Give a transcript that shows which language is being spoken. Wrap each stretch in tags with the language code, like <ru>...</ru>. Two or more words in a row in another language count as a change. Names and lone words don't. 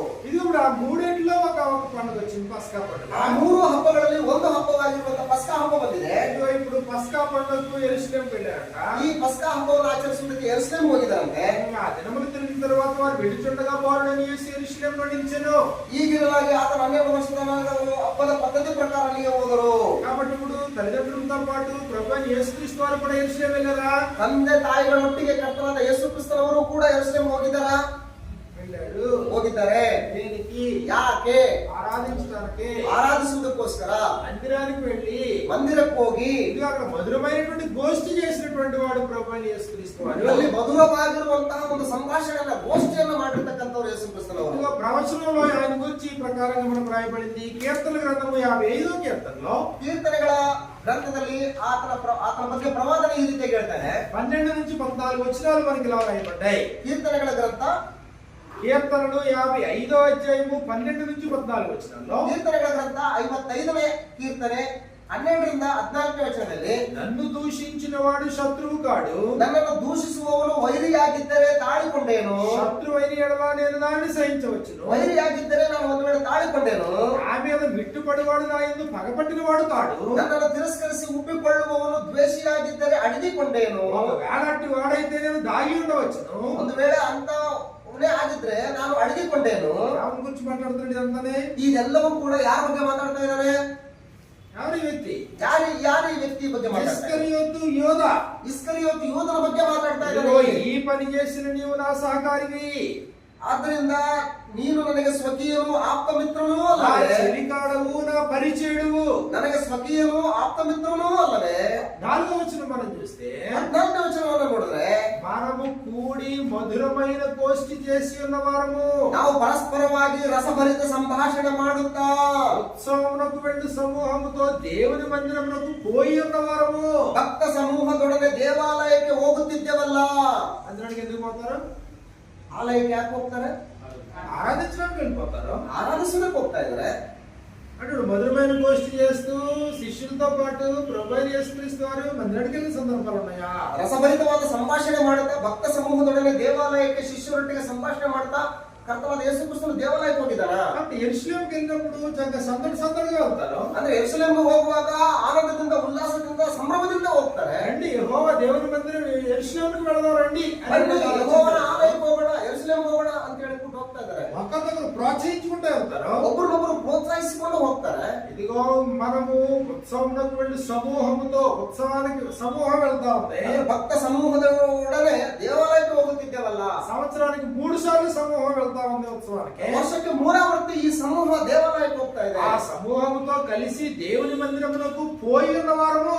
<te>ఇది కూడా ఆ మూడేట్లో ఒక పండుగ వచ్చింది, పస్కా పండుగ.</te> <kn>ಆ 3 ಹಬ್ಬಗಳಲ್ಲಿ ಒಂದು ಹಬ್ಬವಾಗಿರುವಂತಹ ಪಸ್ಕಾ ಹಬ್ಬ ಬಂದಿದೆ.</kn> <te>ఇదిగో ఇప్పుడు పస్కా పండుగకు యెరూషలేముకు వెళ్ళారంట.</te> <kn>ಈ ಪಸ್ಕಾ ಹಬ್ಬವನ್ನು ಆಚರಿಸುವುದಕ್ಕೆ ಯೆರೂಸಲೇಮ್ ಹೋಗಿದ್ದಾರಂತೆ.</kn> <te>ఆ దినములు తిరిగిన తర్వాత వారు వెళ్ళుచుండగా బాలుడని యేసు యెరూషలేములో నిలిచెను.</te> <kn>ಈಗಿನವಾಗಿ ಆತನ 12 ವರ್ಷದ ಮಗನವರು ಹಬ್ಬದ ಪದ್ಧತಿ ಪ್ರಕಾರ ಅಲ್ಲಿಗೆ ಹೋದರು.</kn> <te>కాబట్టి ఇప్పుడు తల్లిదండ్రులతో పాటు ప్రభువైన యేసుక్రీస్తు వారు కూడా యెరూషలేము వెళ్ళారా?</te> <kn>ತಂದೆ ತಾಯಿಗಳೊಟ್ಟಿಗೆ ಕರ್ತನಾದ ಯೇಸು ಕ್ರಿಸ್ತನವರು ಕೂಡ ಯೆರೂಸಲೇಮ್ ಹೋಗಿದ್ದಾರಾ?</kn> <te>వెళ్ళాడు.</te> <kn>ಹೋಗಿದ್ದಾರೆ.</kn> <te>దేనికి?</te> <kn>ಯಾಕೆ?</kn> <te>ఆరాధించడానికి.</te> <kn>ಆರಾಧಿಸುವುದಕ್ಕೋಸ್ಕರ</kn> <te>మందిరానికి వెళ్ళి</te> <kn>ಮಂದಿರಕ್ಕೆ ಹೋಗಿ</kn> <te>ఇది అక్కడ మధురమైనటువంటి గోష్ఠి చేసినటువంటి వాడు ప్రభువైన యేసుక్రీస్తు వారు.</te> <kn>ಅಲ್ಲಿ ಮಧುರವಾಗಿರುವಂತಹ ಒಂದು ಸಂಭಾಷಣೆಯನ್ನ ಗೋಷ್ಠಿಯನ್ನ ಮಾಡಿರ್ತಕ್ಕಂಥವ್ರು ಯೇಸು ಕ್ರಿಸ್ತನವರು.</kn> <te>ఇదిగో ప్రవచనంలో ఆయన గురించి ఈ ప్రకారంగా మనకు రాయబడింది. కీర్తన గ్రంథము 55వ కీర్తనలో</te> <kn>ಕೀರ್ತನೆಗಳ ಗ್ರಂಥದಲ್ಲಿ ಆತನ ಬಗ್ಗೆ ಪ್ರವಾದನೆ ಈ ರೀತಿಯಾಗಿ ಹೇಳ್ತಾನೆ.</kn> <te>12 నుంచి 14 వచనాలు మనకి ఇలా రాయబడ్డాయి.</te> <kn>ಕೀರ್ತನೆಗಳ ಗ್ರಂಥ</kn> <te>కీర్తనలు 55వ అధ్యాయము 12 నుంచి 14 వచనాల్లో</te> <kn>ಕೀರ್ತನೆಗಳ ಗ್ರಂಥ 55ನೇ ಕೀರ್ತನೆ 12ರಿಂದ 14ನೇ ವಚನದಲ್ಲಿ</kn> <te>నన్ను దూషించిన వాడు శత్రువు కాడు,</te> <kn>ನನ್ನನ್ನು ದೂಷಿಸುವವನು ವೈರಿಯಾಗಿದ್ದರೆ ತಾಳಿಕೊಂಡೇನು.</kn> <te>శత్రువైన ఎడల నేను దాన్ని సహించవచ్చును.</te> <kn>ವೈರಿಯಾಗಿದ್ದರೆ ನಾನು ಒಂದು ವೇಳೆ ತಾಳಿಕೊಂಡೇನು.</kn> <te>నా మీద మిట్టుపడివాడు నా యందు పగపట్టిన వాడు కాడు.</te> <kn>ನನ್ನನ್ನು ತಿರಸ್ಕರಿಸಿ ಉಬ್ಬಿಕೊಳ್ಳುವವನು ದ್ವೇಷಿಯಾಗಿದ್ದರೆ ಅಡಗಿಕೊಂಡೇನು.</kn> <te>ఒకవేళ అట్టి వాడైతే నేను దాగి ఉండవచ్చును.</te> <kn>ಒಂದು ವೇಳೆ ಅಂತ ಆಗಿದ್ರೆ ನಾನು ಅಡಗಿಕೊಂಡೇನು.</kn> <te>ఎవరి గురించి మాట్లాడుతున్నాడు ఇదంతానే?</te> <kn>ಇದೆಲ್ಲವೂ ಕೂಡ ಯಾರ ಬಗ್ಗೆ ಮಾತಾಡ್ತಾ ಇದ್ದಾರೆ?</kn> <te>ఎవరి వ్యక్తి?</te> <kn>ಯಾರು ಈ ವ್ಯಕ್ತಿ ಬಗ್ಗೆ ಮಾತಾಡ್ತಾ ಇದ್ದಾರೆ?</kn> <te>ఇస్కరియోతు యోధ.</te> <kn>ಇಸ್ಕರಿಯೋತು ಯೂದನ ಬಗ್ಗೆ ಮಾತಾಡ್ತಾ</kn> <te>ఇదిగో</te> <kn>ಇದ್ದಾರೆ.</kn> <te>ఈ పని చేసిన నీవు నా సహకారివి,</te> <kn>ಆದ್ದರಿಂದ ನೀನು ನನಗೆ ಸ್ವಕೀಯನು ಆಪ್ತ ಮಿತ್ರನೂ</kn> <te>నా</te> <kn>ಅಲ್ಲವೇ?</kn> <te>చెలికాడవు, నా పరిచయుడువు.</te> <kn>ನನಗೆ ಸ್ವಕೀಯನು ಆಪ್ತ ಮಿತ್ರನೂ ಅಲ್ಲವೇ?</kn> <te>4వ వచనం మనం చూస్తే</te> <kn>14ನೇ ವಚನವನ್ನು ನೋಡಿದ್ರೆ</kn> <te>మనము కూడి మధురమైన గోష్ఠి చేసి ఉన్నవారము,</te> <kn>ನಾವು ಪರಸ್ಪರವಾಗಿ ರಸಭರಿತ ಸಂಭಾಷಣೆ ಮಾಡುತ್ತಾ</kn> <te>ఉత్సవమునకు వెళ్ళు సమూహముతో దేవుని మందిరమునకు పోయి ఉన్నవారము.</te> <kn>ಭಕ್ತ ಸಮೂಹದೊಡನೆ ದೇವಾಲಯಕ್ಕೆ ಹೋಗುತ್ತಿದ್ದೇವಲ್ಲ.</kn> <te>అందరికి ఎందుకు పోతారు?</te> <kn>ಆಲಯಕ್ಕೆ ಯಾಕೆ ಹೋಗ್ತಾರೆ?</kn> <te>ఆరాధించడానికి వెళ్ళిపోతారు.</te> <kn>ಆರಾಧಿಸೋದಕ್ಕೆ ಹೋಗ್ತಾ ಇದ್ದಾರೆ.</kn> <te>అంటే మధురమైన గోష్ఠి చేస్తూ శిష్యులతో పాటు ప్రభువైన యేసుక్రీస్తు వారు మందిరానికి వెళ్ళిన సందర్భాలు ఉన్నాయా?</te> <kn>ರಸಭರಿತವಾದ ಸಂಭಾಷಣೆ ಮಾಡುತ್ತಾ ಭಕ್ತ ಸಮೂಹದೊಡನೆ ದೇವಾಲಯಕ್ಕೆ ಶಿಷ್ಯರೊಟ್ಟಿಗೆ ಸಂಭಾಷಣೆ ಮಾಡ್ತಾ ಕರ್ತನಾದ ಯೇಸು ಕ್ರಿಸ್ತನು ದೇವಾಲಯಕ್ಕೆ ಹೋಗಿದ್ದಾನ.</kn> <te>అంటే యెరూషలేముకి వెళ్ళినప్పుడు చక్కగా సందడిగా వెళ్తారు.</te> <kn>ಅಂದ್ರೆ ಯೆರೂಸಲೇಮಿಗೆ ಹೋಗುವಾಗ ಆನಂದದಿಂದ ಉಲ್ಲಾಸದಿಂದ ಸಂಭ್ರಮದಿಂದ ಹೋಗ್ತಾರೆ.</kn> <te>రండి యెహోవా దేవుని మందిరం యెరూషలేముకి వెళదాం రండి</te> <kn>ಯೆಹೋವನ ಆಲಯಕ್ಕೆ ಹೋಗೋಣ, ಯೆರೂಸಲೇಮಿಗೆ ಹೋಗೋಣ ಅಂತ ಹೇಳ್ಬಿಟ್ಟು ಹೋಗ್ತಾ ಇದ್ದಾರೆ.</kn> <te>ఒకరినొకరు ప్రోత్సహించుకుంటూ వెళ్తారు.</te> <kn>ಒಬ್ಬರನ್ನೊಬ್ಬರು ಪ್ರೋತ್ಸಾಹಿಸಿಕೊಂಡು ಹೋಗ್ತಾರೆ.</kn> <te>ఇదిగో మనము ఉత్సవంలోకి వెళ్ళి సమూహముతో ఉత్సవానికి సమూహం వెళ్తా ఉంది.</te> <kn>ಭಕ್ತ ಸಮೂಹದೊಡನೆ ದೇವಾಲಯಕ್ಕೆ ಹೋಗುತ್ತಿದ್ದೇವಲ್ಲ.</kn> <te>సంవత్సరానికి 3 సార్లు సమూహం వెళ్తా ఉంది ఉత్సవానికి.</te> <kn>ವರ್ಷಕ್ಕೆ 3 ವರ್ಷ ಈ ಸಮೂಹ ದೇವಾಲಯಕ್ಕೆ ಹೋಗ್ತಾ ಇದೆ.</kn> <te>ఆ సమూహముతో కలిసి దేవుని మందిరమునకు పోయి ఉన్న వారము.</te>